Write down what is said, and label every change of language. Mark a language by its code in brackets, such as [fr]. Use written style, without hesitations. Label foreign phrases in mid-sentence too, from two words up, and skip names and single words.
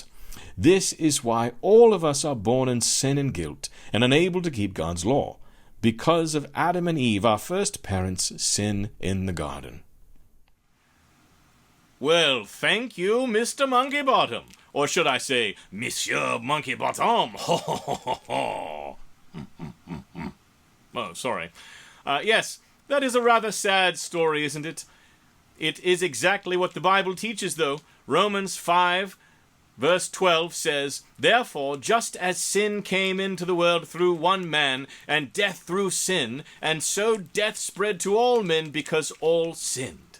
[en] This is why all of us are born in sin and guilt and unable to keep God's law, because of Adam and Eve, our first parents' sin in the garden. Well, thank you, Mr. Monkeybottom. Or should I say, Monsieur Monkeybottom? Ho, ho, ho, ho, ho. Oh, sorry. Yes, that is a rather sad story, isn't it? It is exactly what the Bible teaches, though. Romans 5, verse 12 says, "Therefore, just as sin came into the world through one man, and death through sin, and so death spread to all men because all sinned."